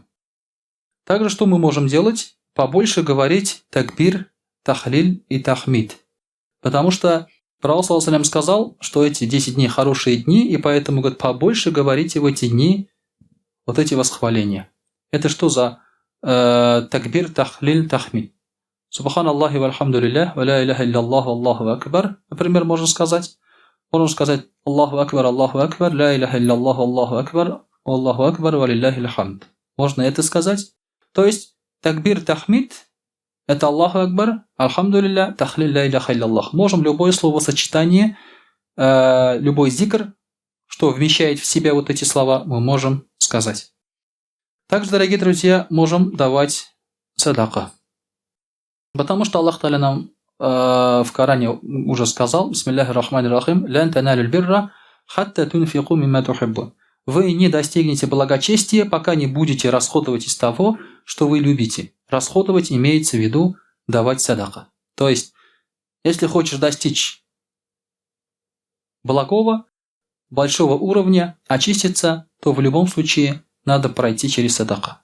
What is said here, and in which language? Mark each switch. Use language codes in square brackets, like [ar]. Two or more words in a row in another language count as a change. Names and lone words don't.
[ru] Также что мы можем делать? Побольше говорить такбир, тахлиль и тахмид. Потому что Пророк ﷺ сказал, что эти 10 дней хорошие дни, и поэтому, говорит, побольше говорите в эти дни вот эти восхваления. Это что за такбир, тахлиль, тахмид? [ar] سبحان الله والحمد لله ولا إله إلا الله الله أكبر. [ru] Например, можно сказать. Можно сказать [ar] الله أكبر، لا إله إلا الله، الله أكبر، ولله الحمد. [ru] Можно это сказать. То есть такбир, тахмид — это [ar] الله أكبر، الحمد لله, [ru] тахлиль, [ar] لا إله إلا الله. [ru] Можем любое словосочетание, любой зикр, что вмещает в себя вот эти слова, мы можем сказать. Также, дорогие друзья, можем давать садака. Потому что Аллах Та'аля нам в Коране уже сказал: [ar] «بسم الله الرحمن الرحيم لن تنالوا البر حتى تنفقوا مما تحبون». [ru] Вы не достигнете благочестия, пока не будете расходовать из того, что вы любите. Расходовать имеется в виду давать садака. То есть, если хочешь достичь благого, большого уровня, очиститься, то в любом случае надо пройти через садака.